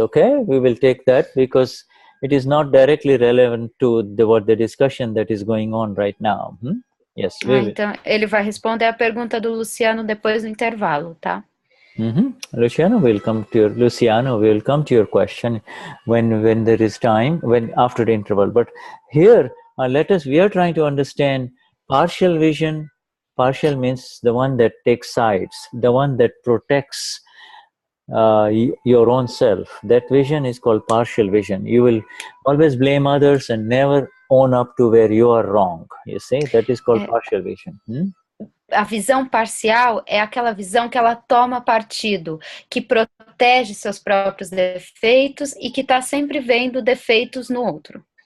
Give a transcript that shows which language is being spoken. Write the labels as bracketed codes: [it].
[en] Okay, we will take that because it is not directly relevant to the discussion that is going on right now. Yes. [pt] Então ele vai responder a pergunta do Luciano depois do intervalo, tá? [en] Luciano will come to your question when there is time, after the interval. But here, we are trying to understand partial vision. Partial means the one that takes sides, the one that protects your own self. That vision is called partial vision. You will always blame others and never own up to where you are wrong. You see, that is called partial vision. [pt] A visão parcial é aquela visão que ela toma partido, que protege seus próprios defeitos e que está sempre vendo defeitos no outro.